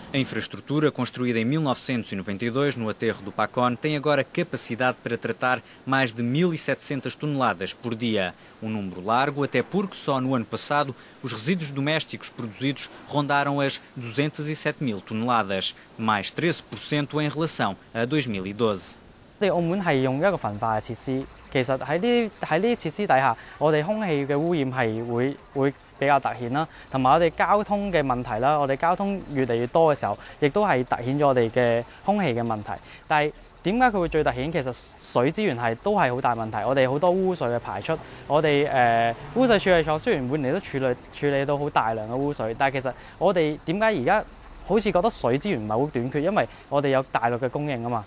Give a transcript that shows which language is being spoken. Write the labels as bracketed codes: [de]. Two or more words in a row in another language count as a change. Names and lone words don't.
[pt] A infraestrutura, construída em 1992 no aterro do Pacón, tem agora capacidade para tratar mais de 1.700 toneladas por dia. Um número largo, até porque só no ano passado os resíduos domésticos produzidos rondaram as 207 mil toneladas, mais 13% em relação a 2012. [yue] 澳門係用一個焚化嘅設施，其實喺呢啲設施底下，我哋空氣嘅污染係會比較突顯啦，同埋我哋交通嘅問題啦，我哋交通越嚟越多嘅時候，亦都係突顯咗我哋嘅空氣嘅問題。但係點解佢會最突顯？其實水資源都係好大問題，我哋好多污水嘅排出，我哋污水處理廠雖然每年都處理到好大量嘅污水，但係其實我哋點解而家好似覺得水資源唔係好短缺，因為我哋有大陸嘅供應啊嘛。